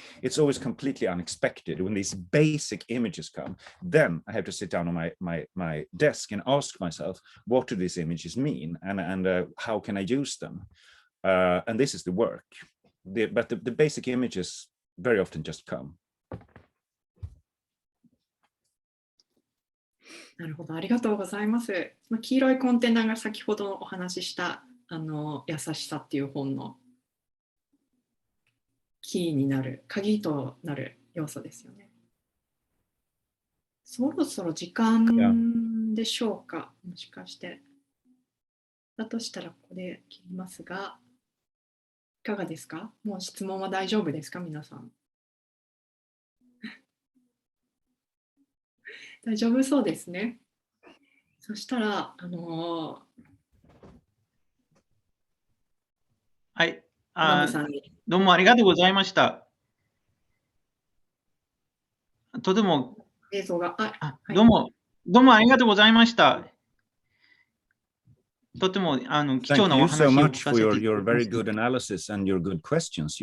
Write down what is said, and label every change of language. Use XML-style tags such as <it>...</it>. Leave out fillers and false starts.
<en>It's always completely unexpected when these basic images come. Then I have to sit down on my desk and ask myself, what do these images mean, and how can I use them? And this is the work. But the basic images very often just come.</en> <ja>なるほど、ありがとうございます。黄色いコンテナが先ほどお話しした優しさっていう本のキーになる、鍵となる要素ですよね。そろそろ時間でしょうか、もしかして。だとしたらここで切りますが、いかがですか？もう質問は大丈夫ですか、皆さん。大丈夫そうですね。そしたら、はい。さんにどうもありがとうございました。とても、映像が、はい、どうもありがとうございました。とても貴重なお話を聞かせていただきました。</ja> <en>Thank you so much for your very good analysis and your good questions.</en>